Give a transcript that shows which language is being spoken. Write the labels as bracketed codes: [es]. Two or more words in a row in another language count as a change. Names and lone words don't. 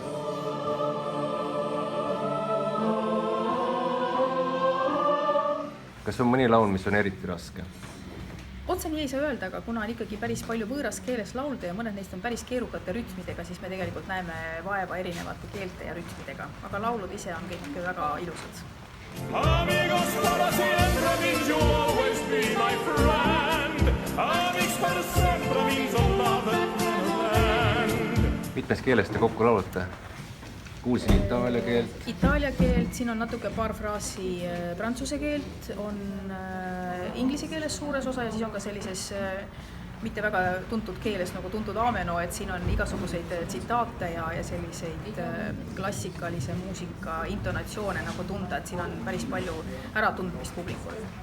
[et] Kas on mõni laul, mis on eriti raske? Otse nii ei saa öelda, aga kuna on ikkagi päris palju võõras keeles laulda ja mõned neist on päris keerukate rütmidega, siis me tegelikult näeme vaeva erinevate keelte ja rütmidega, aga laulud ise on kõik väga ilusad. [es] Amigos para siempre [en] means you always be my friend. [es] Amigos para siempre [en] means a love and a land. [et] Mitmes keeles te kokku laulate? Kuulsin itaalia keelt. Itaalia keelt, siin on natuke paar fraasi prantsuse keelt, on inglise keeles suures osa ja siis on ka sellises mitte väga tuntud keeles nagu tuntud aameno, et siin on igasuguseid tsitaate ja selliseid klassikalise muusika intonatsioone nagu tunda, et siin on päris palju äratundmist publikul.